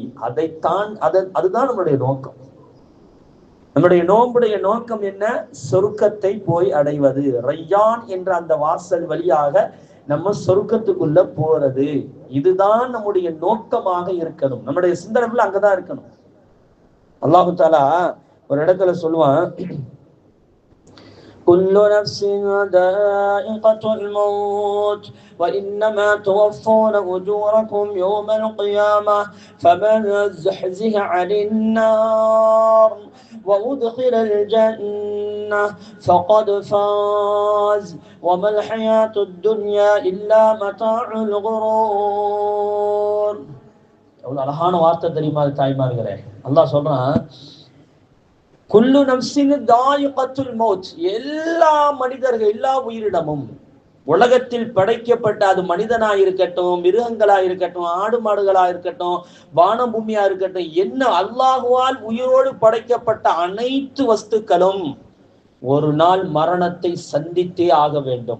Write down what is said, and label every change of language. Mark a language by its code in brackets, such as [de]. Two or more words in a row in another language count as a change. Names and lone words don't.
[ta] அதுதான் நம்முடைய நோக்கம். நம்முடைய நோன்புடைய நோக்கம் என்ன? சொர்க்கத்தை போய் அடைவது. ரையான் என்ற அந்த வாசல் வழியாக நம்ம சொர்க்கத்துக்குள்ள போறது. இதுதான் நம்முடைய நோக்கமாக இருக்கணும். நம்முடைய சிந்தனை அங்கதான் இருக்கணும். [ar] الله تعالى [ta] ஒரு இடத்துல சொல்லுவான், [ar] كل نفس ذائقة الموت وإنما توفون أجوركم يوم القيامة فمن زحزح عن النار وأدخل الجنة فقد فاز وما الحياة الدنيا إلا متاع الغرور. [ta] எவ்வளவு அழகான வார்த்தை தெரியுமா தாய்மார்களே. அல்லாஹ் சொல்றான், [ar] كل نفس ذائقة الموت. [ta] எல்லா மனிதர்கள், எல்லா உயிரினமும் உலகத்தில் படைக்கப்பட்ட, அது மனிதனா இருக்கட்டும், மிருகங்களா இருக்கட்டும், ஆடு மாடுகளா இருக்கட்டும், வானம் பூமியா இருக்கட்டும், என்ன அல்லாஹுவால் உயிரோடு படைக்கப்பட்ட அனைத்து வஸ்துக்களும் ஒரு நாள் மரணத்தை சந்தித்தே ஆக வேண்டும்.